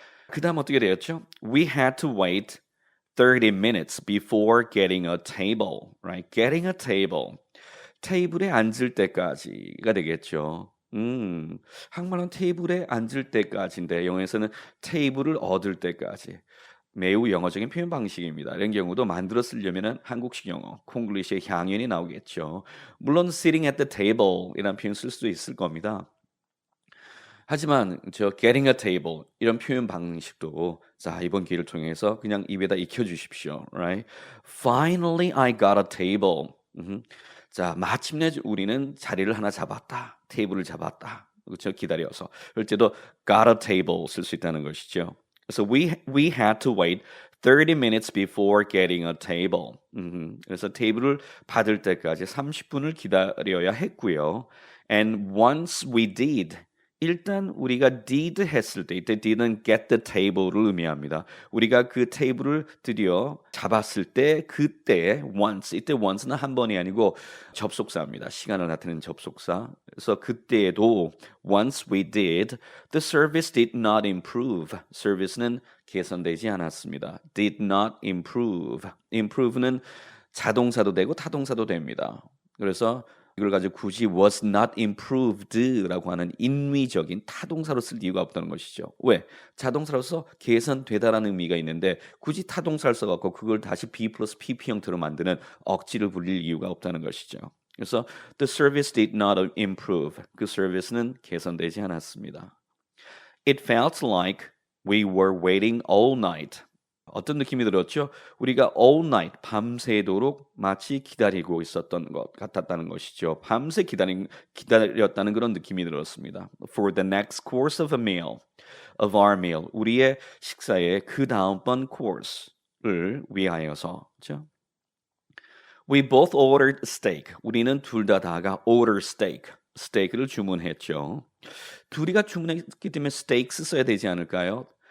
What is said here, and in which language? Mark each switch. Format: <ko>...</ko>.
<ko>그 다음 어떻게 되었죠?</ko> <en>We had to wait 30 minutes before getting a table. Right? Getting a table.</en> <ko>테이블에 앉을 때까지가 되겠죠. 한국말은 테이블에 앉을 때까지인데 영어에서는 테이블을 얻을 때까지. 매우 영어적인 표현 방식입니다. 이런 경우도 만들어 쓰려면 한국식 영어, 콩글리시의 향연이 나오겠죠. 물론</ko> <en>sitting at the table</en> <ko>이라는 표현 쓸 수도 있을 겁니다. 하지만 저</ko> <en>getting a table</en> <ko>이런 표현 방식도 자 이번 기회를 통해서 그냥 입에다 익혀주십시오.</ko> <en>Right? Finally, I got a table.</en> <ko>자 마침내 우리는 자리를 하나 잡았다. 테이블을 잡았다. 그렇죠? 기다려서. 그럴 때도</ko> <en>got a table</en> <ko>쓸 수 있다는 것이죠. 그래서</ko> <en>we had to wait 30 minutes before getting a table.</en> <ko>그래서 테이블을 받을 때까지 30분을 기다려야 했고요.</ko> <en>And once we did</en> <ko>일단 우리가</ko> <en>did</en> <ko>했을 때 이때</ko> <en>did는 get the table를</en> <ko>의미합니다. 우리가 그 테이블을 드디어 잡았을 때 그때 once 이때 once는 한 번이 아니고 접속사입니다. 시간을 나타내는 접속사. 그래서 그때에도</ko> <en>once we did the service did not improve.</en> <ko>service는 개선되지 않았습니다.</ko> <en>did not improve.</en> <ko>improve는 자동사도 되고 타동사도 됩니다. 그래서 이걸 가지고 굳이</ko> <en>was not improved</en> <ko>라고 하는 인위적인 타동사로 쓸 이유가 없다는 것이죠. 왜? 자동사로서 개선되다라는 의미가 있는데 굳이 타동사를 써갖고 그걸 다시 be 플러스 pp 형태로 만드는 억지를 부릴 이유가 없다는 것이죠. 그래서</ko> <en>the service did not improve.</en> <ko>그 서비스는 개선되지 않았습니다.</ko> <en>It felt like we were waiting all night.</en> <ko>어떤 느낌이 들었죠? 우리가 all night, 밤새도록 마치 기다리고 있었던 것 같았다는 것이죠. 밤새 기다렸다는 그런 느낌이 들었습니다.</ko> <en>For the next course of our meal.</en> <ko>우리의 식사의 그 다음번 course를 위하여서. 그렇죠?</ko> <en>We both ordered steak.</en> <ko>우리는 둘 다가</ko> <en>order steak.</en> <ko>스테이크를 주문했죠. 둘이가 주문했기 때문에 steaks 써야 되지 않을까요?</ko>